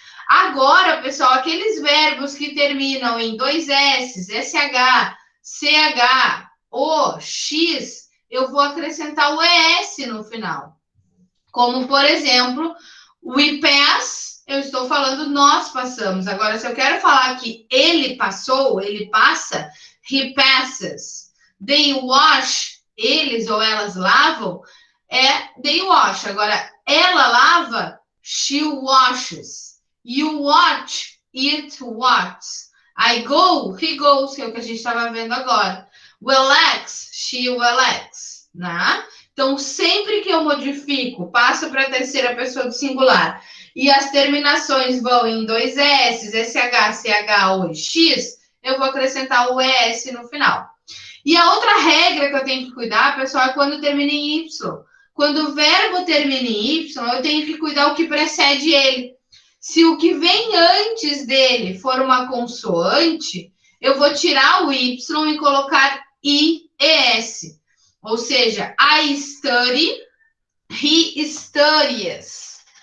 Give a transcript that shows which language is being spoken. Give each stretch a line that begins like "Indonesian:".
Portuguese: Agora, pessoal, aqueles verbos que terminam em dois S, SH, CH, O, X, eu vou acrescentar o ES no final. Como, por exemplo,
English: we pass,
Portuguese: eu estou falando nós passamos. Agora, se eu quero falar que ele passou, ele passa,
English: he passes. They wash,
Portuguese: eles ou elas lavam,
English: they wash.
Portuguese: Agora, ela lava,
English: she washes. You watch, it watches. I go, he goes,
Portuguese: que é o que a gente estava vendo agora.
English: Relax, she relax,
Portuguese: né? Então, sempre que eu modifico, passo para a terceira pessoa do singular e as terminações vão em dois S, SH, CH ou X, eu vou acrescentar o ES no final. E a outra regra que eu tenho que cuidar, pessoal, é quando termina em Y. Quando o verbo termina em Y, eu tenho que cuidar o que precede ele. Se o que vem antes dele for uma consoante, eu vou tirar o Y e colocar IES. Ou seja,
English: I study, he studies.